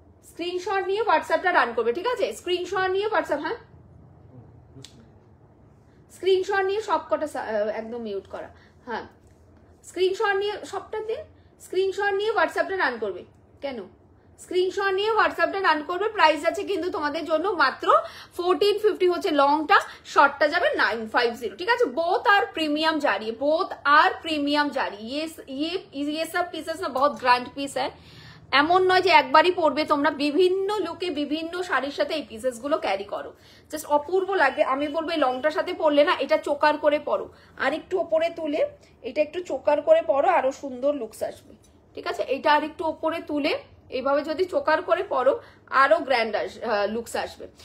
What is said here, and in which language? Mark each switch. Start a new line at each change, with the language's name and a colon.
Bangla: Screenshot নিয়ে হোয়াটসঅ্যাপটা run করবে, ঠিক আছে? স্ক্রিনশট নিয়ে হোয়াটসঅ্যাপ, হ্যাঁ স্ক্রিনশট নিয়ে সবকটা একদম মিউট করা, হ্যাঁ স্ক্রিনশট নিয়ে সবটা দিন। স্ক্রিনশট নিয়ে হোয়াটসঅ্যাপটা রান করবে। কেন? স্ক্রিনশট নিয়ে হোয়াটসঅ্যাপটা রান করবে। প্রাইস আছে কিন্তু তোমাদের জন্য মাত্র 1450 হচ্ছে লংটা, শর্টটা যাবে 950। ঠিক আছে,
Hindi: বোথ আর প্रीमियम जा रही है, बोथ आर प्रीमियम जा रही है। ये सब पीसेस ना बहुत ग्रैंड पीस है।
Bangla: এমন নয় যে একবারই পরবে তোমরা, বিভিন্ন লুকে বিভিন্ন শাড়ির সাথে এই পিসেস গুলো ক্যারি করো, জাস্ট অপূর্ব লাগে। আমি বলবো এই লংটার সাথে পরলে না এটা চোকার করে পরো, আর একটু ওপরে তুলে এটা একটু চোকার করে পরো, আরো সুন্দর লুকস আসবে। ঠিক আছে, এটা আর একটু ওপরে তুলে এইভাবে যদি চোকার করে পরো আরো গ্র্যান্ড লুকস আসবে।